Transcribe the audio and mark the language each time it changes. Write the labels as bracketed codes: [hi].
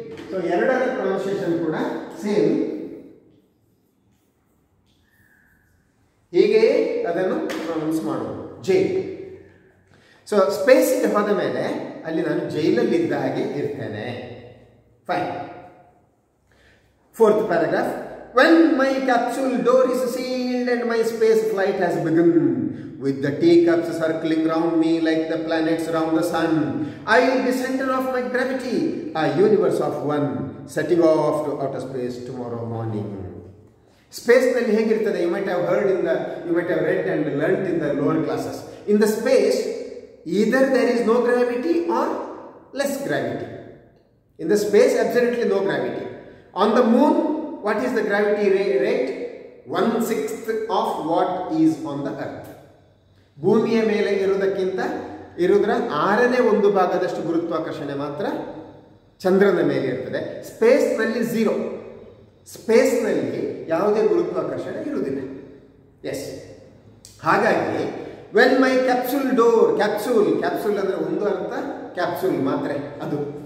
[kn] So ಎರಡರ pronunciation ಕೂಡ same. ಹೀಗೆ ಅದನ್ನು ಪ್ರೊನೌನ್ಸ್ ಮಾಡೋದು, ಜೈಲ್. ಸೊ ಸ್ಪೇಸ್ಗೆ ಹೋದ ಮೇಲೆ ಅಲ್ಲಿ ನಾನು ಜೈಲಲ್ಲಿದ್ದ ಹಾಗೆ ಇರ್ತೇನೆ. Fine. Fourth paragraph. [en] When my capsule door is sealed and my space flight has begun, with the teacups circling round me like the planets round the sun, I will be center of my gravity, a universe of one, setting off to outer space tomorrow morning. [kn] Space ನಲ್ಲಿ ಹೇಗಿರ್ತದೆ? [en] You might have read and learnt in the lower classes. In the space, either there is no gravity or less gravity. In the space, absolutely no gravity. On the moon, what is the gravity rate? 1/6 of what is on the earth. [kn] ಭೂಮಿಯ ಮೇಲೆ ಇರುವುದರ 1/6 ಭಾಗದಷ್ಟು ಗುರುತ್ವಾಕರ್ಷಣೆ ಮಾತ್ರ ಚಂದ್ರನ ಮೇಲೆ ಇರ್ತದೆ. ಸ್ಪೇಸ್ನಲ್ಲಿ 0. ಸ್ಪೇಸ್ನಲ್ಲಿ ಯಾವುದೇ ಗುರುತ್ವಾಕರ್ಷಣೆ ಇರುವುದಿಲ್ಲ. ಎಸ್, ಹಾಗಾಗಿ [en] when my capsule door, [kn] capsule ಅಂದರೆ ಒಂದು ಅರ್ಥ ಕ್ಯಾಪ್ಸೂಲ್ ಮಾತ್ರ ಅದು.